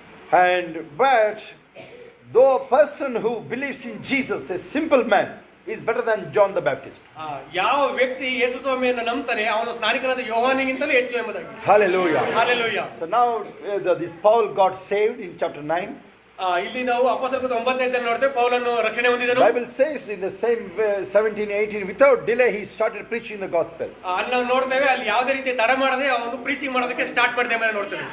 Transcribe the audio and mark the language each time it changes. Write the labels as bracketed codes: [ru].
[en] But though a person who believes in Jesus, a simple man, is better than John the Baptist. [kn] ಯಾವ ವ್ಯಕ್ತಿ ಯೇಸು ಸ್ವಾಮಿಯನ್ನು ನಂಬ್ತಾನೆ ಅವನು ಸ್ನಾನಿಕನಾದ ಯೋಹಾನನಿಗಿಂತಲೂ ಹೆಚ್ಚು ಎಂಬುದಾಗಿ. [en] Hallelujah. Hallelujah. So now this Paul got saved in chapter 9. [kn] ಇಲ್ಲಿ ನಾವು ಅಪೊಸ್ತಲರ 9ನೇ ನೋಡ್ತೇವೆ, ಪೌಲನು ರಕ್ಷಣೆ ಹೊಂದಿದನು. [en] Bible says in the same 17-18, without delay he started preaching the gospel. [kn] ಅಲ್ಲಿ ನಾವು ನೋಡ್ತೇವೆ, ಅಲ್ಲಿ ಯಾವುದೇ ರೀತಿ ತಡ ಮಾಡದೆ ಅವನು ಪ್ರೀಚಿಂಗ್ ಮಾಡೋದಕ್ಕೆ ಸ್ಟಾರ್ಟ್ ಮಾಡಿದೆ ಅಂತ ನೋಡ್ತೇವೆ.